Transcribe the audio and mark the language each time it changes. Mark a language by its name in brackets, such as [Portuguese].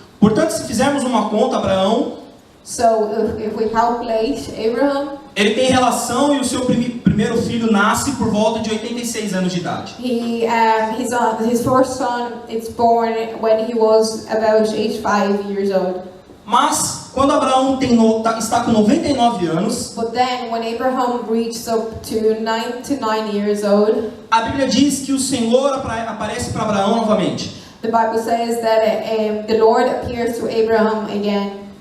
[Portuguese] Portanto, se fizermos uma conta, Abraão, [English] So if we calculate Abraham, [Portuguese] ele tem relação e o seu primeiro filho nasce por volta de 86 anos de idade. [English] his first son is born when he was about 85 years old. [Portuguese] Mas, quando Abraão está com 99 anos, [English] But then when Abraham reached up to 99 years old, [Portuguese] a Bíblia diz que o Senhor aparece para Abraão novamente. [English] the Bible says that the Lord appears to Abraham again.